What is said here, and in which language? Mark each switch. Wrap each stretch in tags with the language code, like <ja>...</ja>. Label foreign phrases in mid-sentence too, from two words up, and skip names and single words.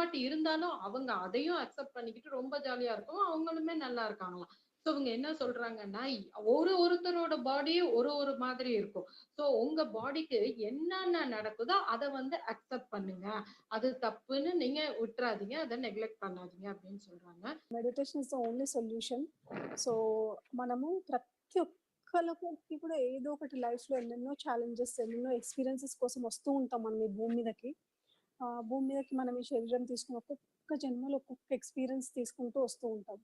<ta>பட் இருந்தாலும் அவங்க அதையும் அக்செப்ட் பண்ணிக்கிட்டு ரொம்ப ஜாலியா இருக்கவும், அவங்களுமே நல்லா இருக்காங்களாம். சோ இவங்க என்ன சொல்றாங்கன்னா, ஒருத்தரோட பாடி ஒரு மாதிரி இருக்கும். சோ உங்க பாடிக்கு என்னென்ன நடக்குதோ அத வந்து அக்செப்ட் பண்ணுங்க. அது தப்புன்னு நீங்க விட்டுறாதீங்க. அத நெக்லெக்ட் பண்ணாதீங்க அப்படின்னு சொல்றாங்க.</ta> <en>Meditation is the only solution.</en> <te>సో మనము ప్రతి ఒక్కళ్ళకి కూడా ఏదో ఒకటి లైఫ్‌లో ఎన్నెన్నో ఛాలెంజెస్, ఎన్నెన్నో ఎక్స్‌పీరియన్సెస్ కోసం వస్తూ ఉంటాం మనం ఈ భూమి మీదకి. భూమి మీదకి మనం ఈ శరీరం తీసుకుని ఒక్కొక్క జన్మలో ఒక్కొక్క ఎక్స్‌పీరియన్స్ తీసుకుంటూ వస్తూ ఉంటాం.</te>